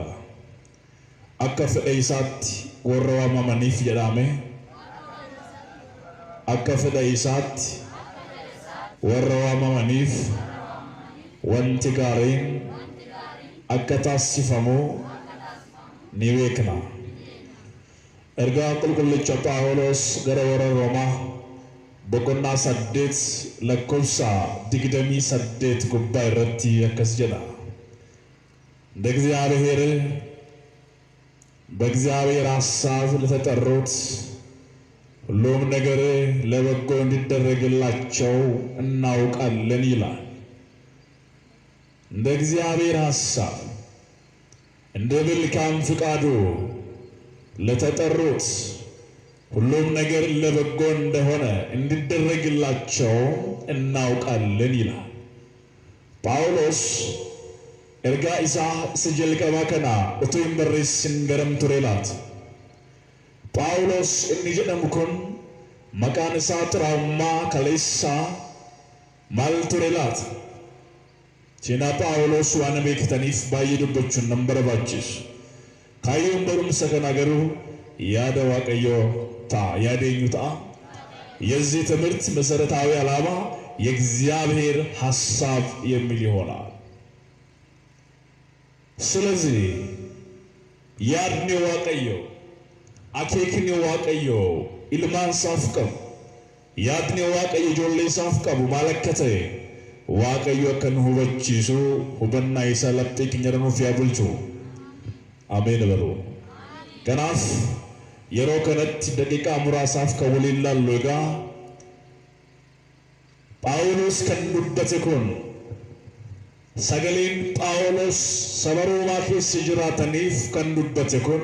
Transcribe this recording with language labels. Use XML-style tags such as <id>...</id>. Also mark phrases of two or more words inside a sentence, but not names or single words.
<om>Akka fedha isaatti warra waamamaniif jedhame akka fedha isaatti warra waamamaniif wanti gaariin akka taasifamu ni beekna. Ergaa qulqullicha Phaawulos gara warra Roomaa boqonnaa 8 lakkoofsa 28 gubbaa irratti akkas jedha.</om> <am>በእግዚአብሔር ሐሳብ ለተጠሩት ሁሉም ነገር ለበጎ እንዲደረግላቸው እናውቃለን ይላል። እንደ እግዚአብሔር ሐሳብ እንደ መልካም ፍቃዱ ለተጠሩት ሁሉም ነገር ለበጎ እንደሆነ እንዲደረግላቸው እናውቃለን ይላል ጳውሎስ።</am> <om>ergaa isaa isa jalqabaa kana utuu hin barreessin garam ture laata? Phaawulos inni jedhamu kun maqaan isaa xuraa'ummaa kaleessaa maal ture laata? Seenaa Phaawulos waan beektaniif baay'ee dubbachuun nan barbaachisu. Kaayyoon barumsa kana garuu yaada waaqayyoo ta'a. yaada eenyu ta'a?</om> <am>የዚህ ትምህርት መሰረታዊ ዓላማ የእግዚአብሔር ሐሳብ የሚል ይሆናል። ስለዚህ ያድኔ</am> <om>waaqayyo akeekni waaqayyo ilmaan isaaf qabu yaadni waaqayyo ijoollee isaaf qabu maal akka ta'e waaqayyo akka nu hubachiisu hubannaa isaa laphee keenya nuuf yaa bulchu. Ameen baro. Kanaaf yeroo kanatti daqiiqaa muraasaaf kan waliin laallu egaa Phaawulos kan dubbate kun sagaleen Phaawulos saba Roomaa keessa jiraataniif kan dubbate kun</om>